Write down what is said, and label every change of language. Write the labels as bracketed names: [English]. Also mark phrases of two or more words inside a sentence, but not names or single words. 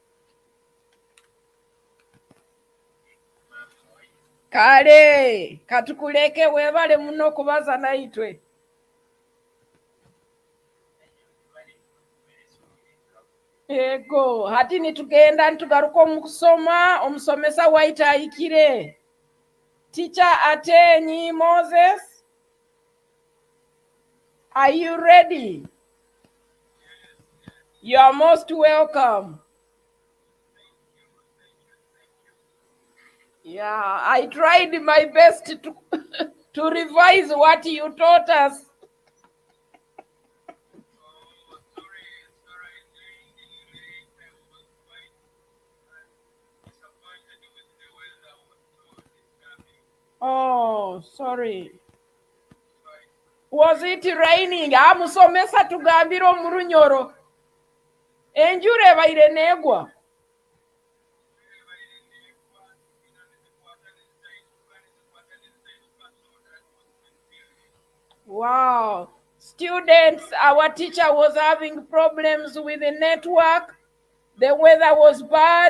[Nyoro] Kale katukuleke webale muno kubaza naitwe. Ego hati nitugenda ntugaruka omukusoma omusomesa waitayikire. [English] Teacher Ateenyi Moses, are you ready? You are most welcome. Yeah, I tried my best to revise what you taught us. Oh, sorry. Was it raining? [Nyoro] Musomesa tugambira mu Runyoro. Enjura ebaire negwa. [English] Wow. Students, our teacher was having problems with the network. The weather was bad.